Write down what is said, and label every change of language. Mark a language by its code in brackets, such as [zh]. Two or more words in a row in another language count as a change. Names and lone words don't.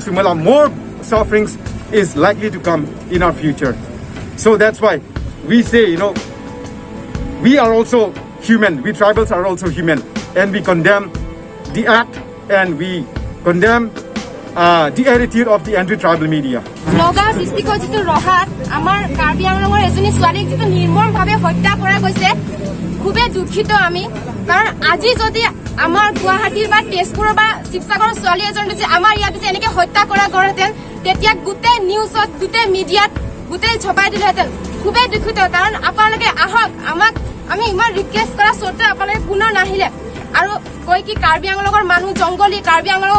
[en] Sumila, more sufferings is likely to come in our future. So that's why we say, we are also human. We tribals are also human. And we condemn the act and we condemn the attitude of the anti-tribal media. [as] নগাঁ ডিষ্ট্ৰিক্ট যিটো ৰহাত আমাৰ কাৰ্বি আংলঙৰ এজনী ছোৱালী যিটো নিৰ্মম ভাৱে hত্যা কৰা গৈছে খুবে দুঃখিত আমি কাৰণ আজি যদি আমাৰ গুৱাহাটীৰ বা তেজপুৰৰ বা শিৱসাগৰৰ swali এজন যে আমাৰ ইয়াতে এনেকে হত্যা কৰা গৰতেন তেতিয়া গুটে নিউজত গুটে মিডিয়াত গুটে ছপাই দিলেহেঁতেন খুবে দুঃখিত কাৰণ আপোনালোকে আহক আমাক আমি ইমান ৰিকুৱেষ্ট কৰা সত্ত্বেও আপোনালোকে পুনৰ নাহিলে আৰু কই কি কাৰ্বি আংলঙৰ মানুহ জংগলী কাৰ্বি আংলঙৰ